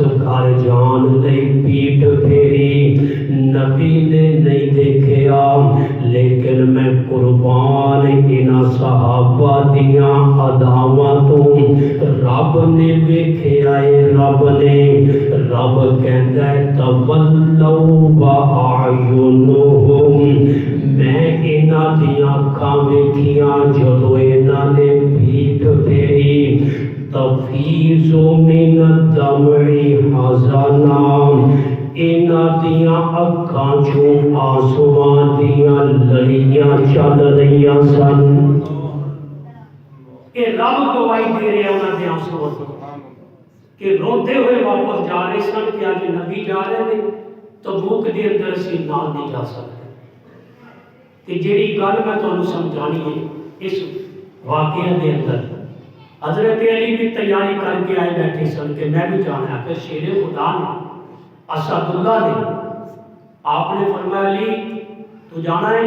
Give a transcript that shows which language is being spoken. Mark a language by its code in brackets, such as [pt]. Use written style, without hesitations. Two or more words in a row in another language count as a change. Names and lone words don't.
[pa] گھر جان لئی پیٹھ پھیری، نبی نے نہیں دیکھیا، لیکن میں قربان انہا صحابہ دیاں اداواتوں رب نے دیکھیا ہے، رب نے، رب کہتا ہے تولو وَأَعْيُنُهُمْ، میں انہاں دیاں آنکھاں ویکھیاں جدو انہاں نے پیٹھ پھیری، [ar] تفیض من الدمع حزنا، [pa] انہاں دیاں اکھاں چوں آنسواں دیاں لڑیاں چل رہیاں سن۔ کہ رب گواہی دے رہے ہیں انہاں دے آنسواں کہ روتے ہوئے واپس جا رہے سن کہ آج نبی جا رہے ہیں تبوک دے اندر اسی نال نہیں جا سکتے۔ کہ جیڑی گل میں تانوں سمجھانی ہے اس واقعے دے اندر، حضرت علی بھی تیاری کر کے آئے بیٹھے سن کہ میں بھی جانا ہے، کہ شیر خدا نے، اسد اللہ نے، آپ نے فرمایا علی تو جانا ہے؟